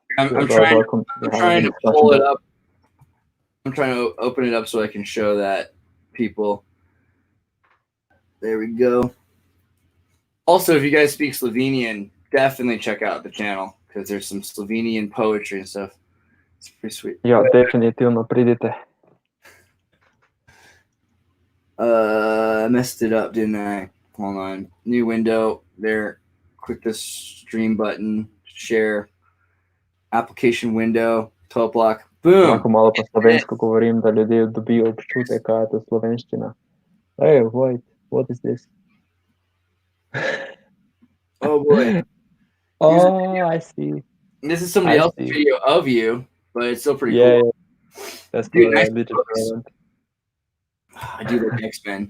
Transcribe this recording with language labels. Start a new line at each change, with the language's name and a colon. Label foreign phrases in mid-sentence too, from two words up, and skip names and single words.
English: I'm trying to pull it up. I'm trying to open it up so I can show that people. There we go. Also, if you guys speak Slovenian, definitely check out the channel because there's some Slovenian poetry and stuff. It's pretty sweet. Yeah,
Slovenian: definitivno pridite.
English: I messed it up, didn't I? Hold on. New window. There. Click the stream button. Share. Application window. Toplak. Boom.
Slovenian: Lahko malo po slovensko govorim, da ljudje dobijo občutek, kaj je to slovenščina.
English: Hey, wait, what is this? Oh boy. I see. This is somebody else's video of you, but it's still pretty cool. Yeah. That's Dude, nice. I do like X-Men.